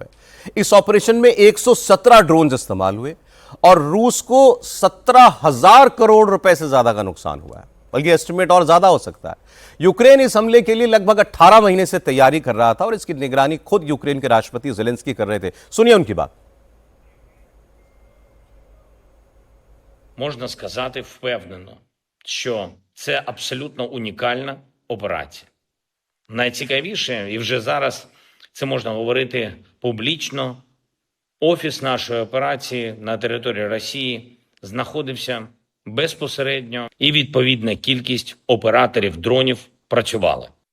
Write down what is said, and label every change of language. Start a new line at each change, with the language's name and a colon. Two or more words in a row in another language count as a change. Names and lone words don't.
Hindi: इस ऑपरेशन में 117 ड्रोन इस्तेमाल हुए और रूस को 17,000 करोड़ रुपए से ज्यादा का नुकसान हुआ है, बल्कि एस्टिमेट और ज्यादा हो सकता है। यूक्रेन इस हमले के लिए लगभग 18 महीने से तैयारी कर रहा था और इसकी निगरानी खुद यूक्रेन के राष्ट्रपति जेलेंस्की कर रहे थे। सुनिए उनकी बात।
Ukrainian: Можна сказати впевнено, що це абсолютно унікальна операція. Найцікавіше, і вже зараз це можна говорити публічно, офіс нашої операції на території Росії знаходився безпосередньо, і відповідна кількість операторів дронів працювали.